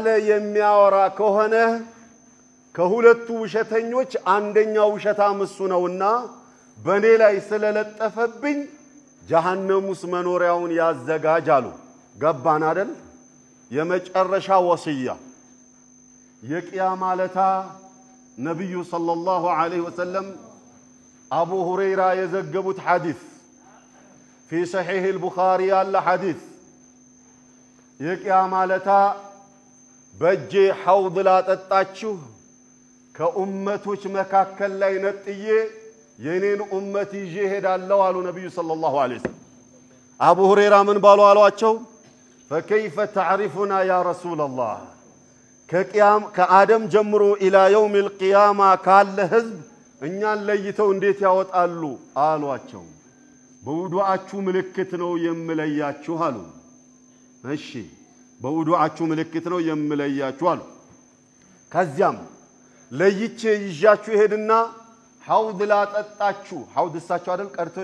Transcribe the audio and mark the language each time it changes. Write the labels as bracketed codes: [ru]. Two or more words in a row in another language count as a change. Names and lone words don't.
[am] የሚያወራ ከሆነ ከሁለቱ ውሸተኞች አንደኛው ውሸታም እሱ ነውና በኔ ላይ ስለለጠፈብኝ ጀሃነሙስ መኖሪያውን ያዘጋጅ አሉ ገባን አይደል የመጨረሻ ወሲያ የቂያማ ለታ ነብዩ [ar] صلى الله عليه وسلم [am] አቡ ሁረይራ የዘገቡት ሐዲስ [ar] في صحيح البخاري الحديث [am] የቂያማ ለታ በእጄ ሐውድ ላጠጣችሁ ከኡመቶች መካከል ላይ ነጥዬ የኔን ኡመት ይዤ ሄዳለሁ አሉ ነብዩ [ar] صلى الله عليه وسلم [am] አቡ ሁረይራ ምን ባሉ አሏቸው [ar] فكيف تعرفنا يا رسول الله [am] ከአደም ጀምሮ [ar] الى يوم القيامه [am] ካለ ህዝብ እኛን ለይተው እንዴት ያወጣሉ አሏቸው በውዱአችሁ ምልክት ነው የምለያችሁ አሉ እሺ በውዱአችሁ ምልክት ነው የምለያችሁ አሉ ከዚያም ለይቼ ይዣችሁ ሄድና ሐውድ ላጠጣችሁ ሐውድ እሳቸው አይደል ቀርተው